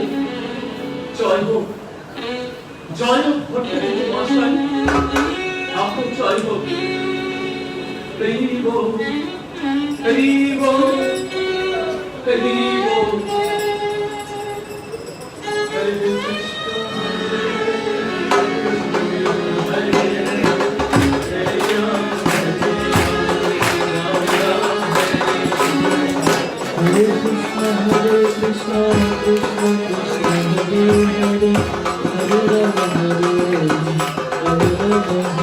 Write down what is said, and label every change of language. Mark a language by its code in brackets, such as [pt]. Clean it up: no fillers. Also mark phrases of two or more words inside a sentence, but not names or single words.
[bn] জয় হোক, জয় হোক ভট্টাচার্য মহাশয়, আপনার জয় হোক। হরি বল, হরি বল, হরি বল। হরে কৃষ্ণ, হরে রাম, Hare Krishna, Hare Krishna, Krishna Krishna, Hare Hare, Hare Rama, Hare Rama, Hare Rama,